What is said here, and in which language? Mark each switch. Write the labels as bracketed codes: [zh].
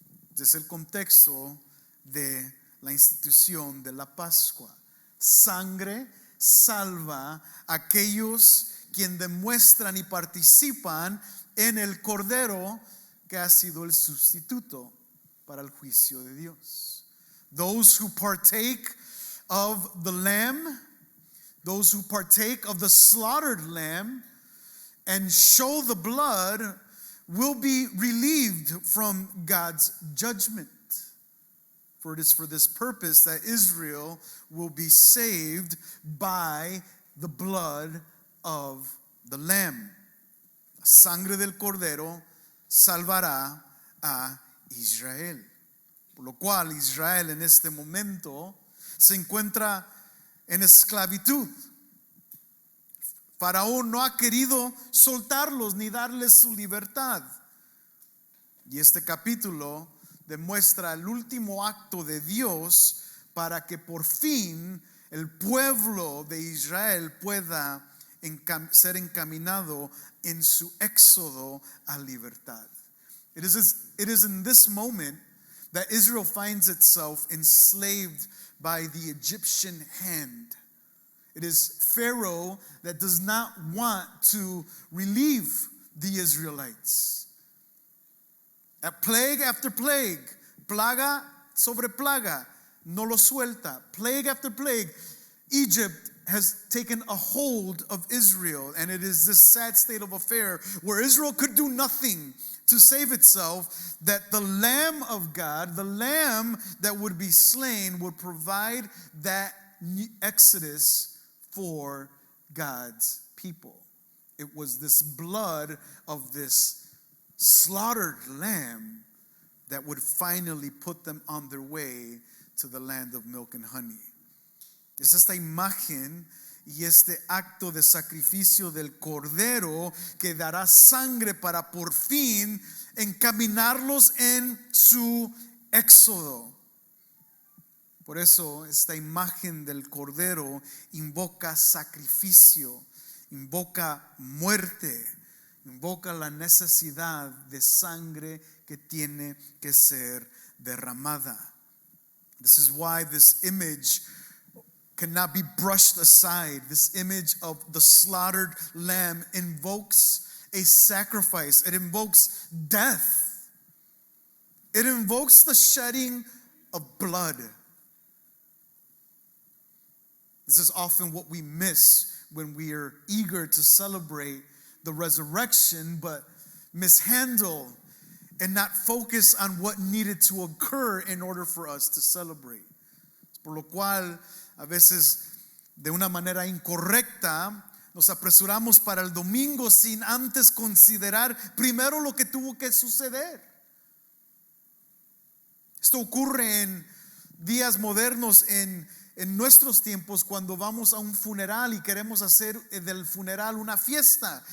[es] Este es el contexto de la institución de la Pascua. Sangre salva a aquellos quienes demuestran y participan en el Cordero que ha sido el sustituto para el juicio de Dios. [en] Those who partake of the lamb, those who partake of the slaughtered lamb and show the blood will be relieved from God's judgment. For it is for this purpose that Israel will be saved by the blood of the lamb. [es] La sangre del cordero salvará a Israel. Por lo cual Israel en este momento se encuentra en esclavitud. Faraón no ha querido soltarlos ni darles su libertad. Y este capítulo demuestra el último acto de Dios para que por fin el pueblo de Israel pueda ser encaminado en su éxodo a libertad. [en] It is in this moment that Israel finds itself enslaved by the Egyptian hand. It is Pharaoh that does not want to relieve the Israelites. At plague after plague, [es] plaga sobre plaga, no lo suelta. [en] Plague after plague, Egypt has taken a hold of Israel, and it is this sad state of affair where Israel could do nothing to save itself, that the Lamb of God, the Lamb that would be slain, would provide that exodus for God's people. It was this blood of this slaughtered lamb that would finally put them on their way to the land of milk and honey. [es] Es esta imagen y este acto de sacrificio del cordero que dará sangre para por fin encaminarlos en su éxodo. Por eso esta imagen del cordero invoca sacrificio, invoca muerte, invoca la necesidad de sangre que tiene que ser derramada. [en] This is why this image cannot be brushed aside. This image of the slaughtered lamb invokes a sacrifice. It invokes death. It invokes the shedding of blood. This is often what we miss when we are eager to celebrate the resurrection, but mishandle and not focus on what needed to occur in order for us to celebrate. [es] Por lo cual, a veces de una manera incorrecta nos apresuramos para el domingo sin antes considerar primero lo que tuvo que suceder. Esto ocurre en días modernos, en nuestros tiempos, cuando vamos a un funeral y queremos hacer del funeral una fiesta.